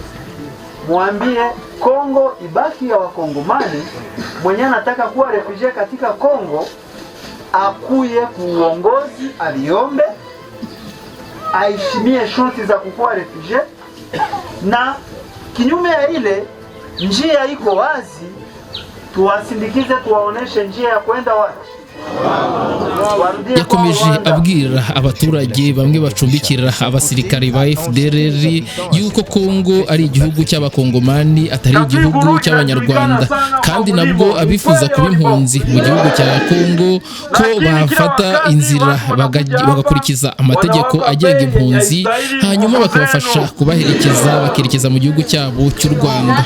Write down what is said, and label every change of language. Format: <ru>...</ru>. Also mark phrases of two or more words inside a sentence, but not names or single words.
<sw>Muambie Kongo ibaki ya Wakongomani, mwenye anataka kuwa refugee katika Kongo akuye kuongozi aliombe, aishimie shurti za kukua refugee, na kinyume ya ile njia iko wazi, tuwasindikize, tuwaoneshe njia ya kwenda wapi.</sw> <rw>Yakomeje abwira abaturage bamwe bacumbikira abasirikare ba FDLR yuko Kongo ari igihugu cy'abakongomani atari igihugu cy'abanyarwanda, kandi nabwo abifuza kuba impunzi mu gihugu cya Kongo ko bafata inzira bagakurikiza amategeko agenga impunzi hanyuma bakabafasha kubaherekeza bakerekeza mu gihugu cyabo cy'u Rwanda.</rw>